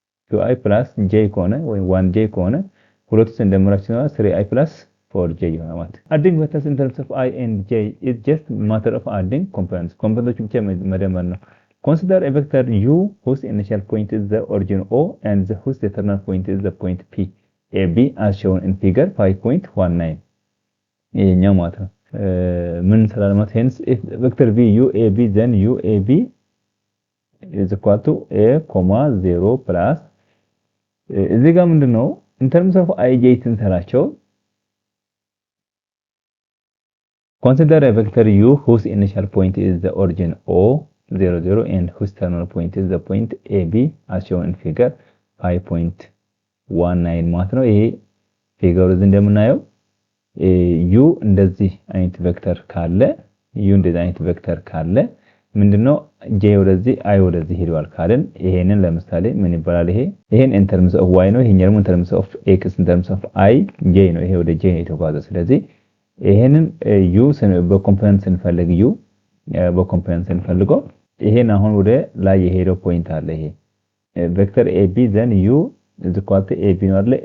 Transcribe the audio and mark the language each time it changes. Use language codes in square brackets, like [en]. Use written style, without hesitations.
[en] 2i + j [am] ከሆነ ወይ 1j ከሆነ ሁለቱን እንደምራችሁ ነው 3i + 4j ይሆናል ማለት። [en] adding vectors in terms of i and j is just matter of adding components [am] ብቻ መደመር ነው። [en] consider a vector u whose initial point is the origin o and whose terminal point is the point p ab as shown in figure 5.19 [am] ይሄኛው ማለት ነው። ምን ስላለ ማለት [en] hence if vector v u a b then u a b is equal to a, 0 plus [am] እዚህ ጋር ምንድነው [en] in terms of ij [am] ስንሰራቸው [en] consider a vector u whose initial point is the origin o 0 0 and whose terminal point is the point ab as shown in figure 5.19 [am] ማለት ነው። ይሄ ፊገሩ እንደምናየው u እንደዚህ አይነት ቬክተር ካለ u እንደዚህ አይነት ቬክተር ካለ ምንድነው j ወደዚህ i ወደዚህ ሄዷል ካልን ይሄንን ለምሳሌ ምን ይባላል? ይሄን [en] in terms of y [am] ነው፣ ይሄኛው ደግሞ [en] in terms of x in terms of i j [am] ነው። ይሄ ወደ j ነው የተጓዘው። ስለዚህ ይሄንን u በኮምፖነንት ስንፈልግ u በኮምፖነንት ስንፈልገው ይሄን አሁን ወደ ላይ የሄደው ፖይንት አለ። ይሄ ቬክተር ab [en] then u is equal to ab [am] ነው አይደል?